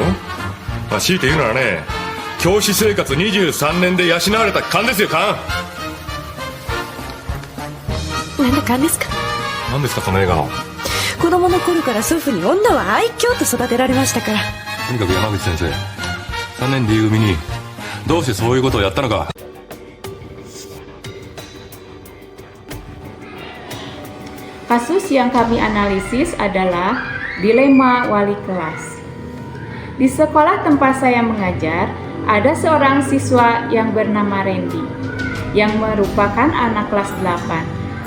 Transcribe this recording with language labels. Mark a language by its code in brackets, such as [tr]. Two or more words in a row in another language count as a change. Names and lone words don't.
[ja] 強いて言うならね、教師生活23年で養われた勘ですよ、勘。何の勘ですか？何ですかその笑顔。子供の頃から祖父に女は愛嬌と育てられましたから。とにかく山口先生、3年 D 組にどうしてそういうことをやったのか。 [id] Kasus yang kami analisis adalah dilema wali kelas. Di sekolah tempat saya mengajar, ada seorang siswa yang bernama Randy, yang merupakan anak kelas 8.